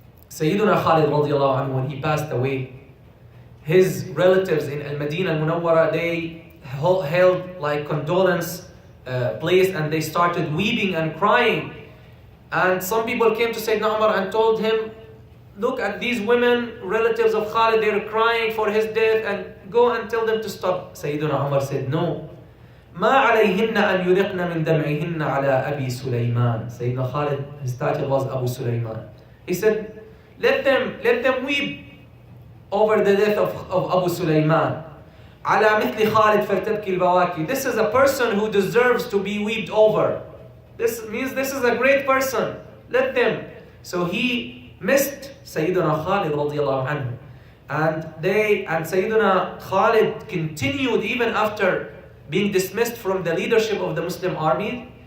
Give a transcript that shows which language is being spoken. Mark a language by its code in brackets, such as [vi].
[en] Sayyiduna Khalid radiallahu anhu, when he passed away, his relatives in Al-Madinah Al-Munawwara, they held like condolence place, and they started weeping and crying. And some people came to Sayyidina Umar and told him, look at these women, relatives of Khalid, they're crying for his death, and go and tell them to stop. Sayyiduna Umar said, no. [ar] ما عليهن أن يرقن من دمعهن على أبي سليمان. [en] Sayyidina Khalid, his title was Abu Sulaiman. He said, let them weep over the death of Abu Sulaiman. [ar] على مثل خالد فلتبكي البواكي. [en] This is a person who deserves to be wept over. This means this is a great person. Let them. So he missed Sayyiduna Khalid radiallahu anhu. And Sayyiduna Khalid continued even after being dismissed from the leadership of the Muslim army.